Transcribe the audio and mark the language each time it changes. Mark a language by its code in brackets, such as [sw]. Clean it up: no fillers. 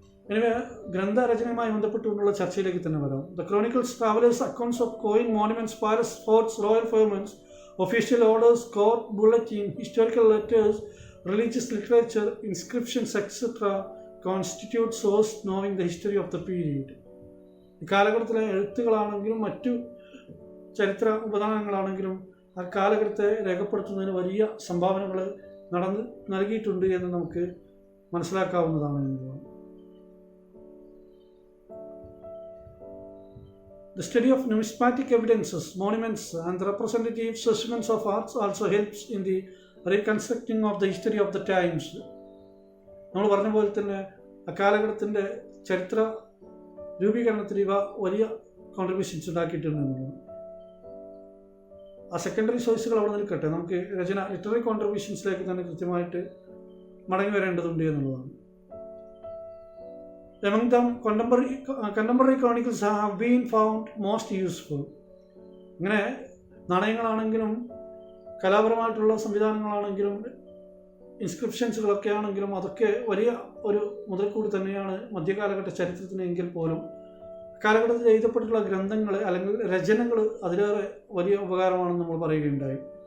[en] anyway [ml] ഗ്രന്ഥരചനയുമായി ബന്ധപ്പെട്ടുകൊണ്ടുള്ള ചർച്ചയിലേക്ക് തന്നെ വരാം. [en] The chronicles, travellers, accounts of coin, monuments, palace, forts, royal firmans, official orders, court bulletin, historical letters, religious literature, inscriptions etcetera constitute source knowing the history of the period. [ml] ഈ കാലഘട്ടത്തിലെ എഴുത്തുകളാണെങ്കിലും മറ്റു ചരിത്ര ഉപദാനങ്ങളാണെങ്കിലും ആ കാലഘട്ടത്തെ രേഖപ്പെടുത്തുന്നതിന് വലിയ സംഭാവനകൾ നൽകിയിട്ടുണ്ട് എന്ന് നമുക്ക് മനസ്സിലാക്കാവുന്നതാണ് എന്നുള്ളതാണ്. [en] The study of numismatic evidences, monuments and the representative specimens of arts also helps in the reconstructing of the history of the times. [ml] നമ്മൾ പറഞ്ഞ പോലെ തന്നെ അക്കാലഘട്ടത്തിൻ്റെ ചരിത്ര രൂപീകരണത്തിൽ ഇവ വലിയ കോൺട്രിബ്യൂഷൻസ് ഉണ്ടാക്കിയിട്ടുണ്ട് എന്നുള്ളതാണ്. ആ സെക്കൻഡറി സോഴ്സുകൾ അവിടെ നിൽക്കട്ടെ, നമുക്ക് ലിറ്റററി കോൺട്രിബ്യൂഷൻസിലേക്ക് തന്നെ കൃത്യമായിട്ട് മടങ്ങി വരേണ്ടതുണ്ട് എന്നുള്ളതാണ്. [en] Among them, contemporary chronicles have been found most useful. [ml] ഇങ്ങനെ നാണയങ്ങളാണെങ്കിലും കലാപരമായിട്ടുള്ള സംവിധാനങ്ങളാണെങ്കിലും ഇൻസ്ക്രിപ്ഷൻസുകളൊക്കെ ആണെങ്കിലും അതൊക്കെ വലിയ ഒരു മുതൽക്കൂടി തന്നെയാണ് മധ്യകാലഘട്ട ചരിത്രത്തിന്. എങ്കിൽ പോലും കാലഘട്ടത്തിൽ എഴുതപ്പെട്ടിട്ടുള്ള ഗ്രന്ഥങ്ങൾ അല്ലെങ്കിൽ രചനകൾ അതിലേറെ വലിയ ഉപകാരമാണെന്ന് നമ്മൾ പറയുകയുണ്ടായി.